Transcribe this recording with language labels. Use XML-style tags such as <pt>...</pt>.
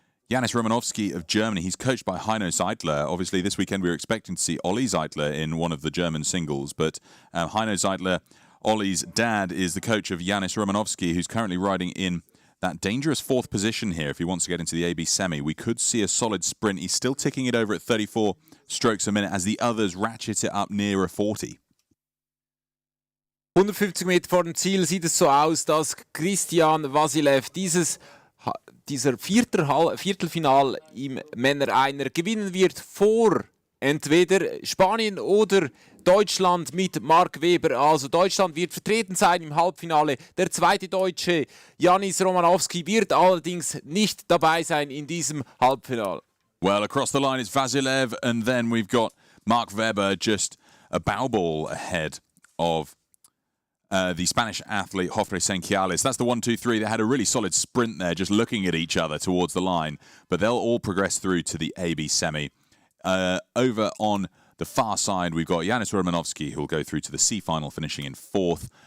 <en>Janis Romanovsky of Germany, he's coached by Heino Seidler. Obviously, this weekend we were expecting to see Olli Seidler in one of the German singles, but Heino Seidler, Olli's dad, is the coach of Janis Romanovsky, who's currently riding in that dangerous 4th position here if he wants to get into the AB semi. We could see a solid sprint. He's still ticking it over at 34 strokes a minute as the others ratchet it up nearer 40.</en> <de>150 Meter vor dem Ziel sieht es so aus, dass Christian Vasilev dieser Viertelfinal im Männer-Einer gewinnen wird vor entweder Spanien oder Deutschland mit Mark Webber. Also Deutschland wird vertreten sein im Halbfinale. Der zweite Deutsche, Janis Romanovsky, wird allerdings nicht dabei sein in diesem Halbfinale.</de> <en>Well, across the line is Vasilev, and then we've got Mark Webber just a bow ball ahead of the Spanish athlete Jofre Senquiales. That's the 1-2-3. They had a really solid sprint there, just looking at each other towards the line. But they'll all progress through to the AB semi. Over on the far side, we've got Janis Romanovsky, who will go through to the C final, finishing in 4th.</en>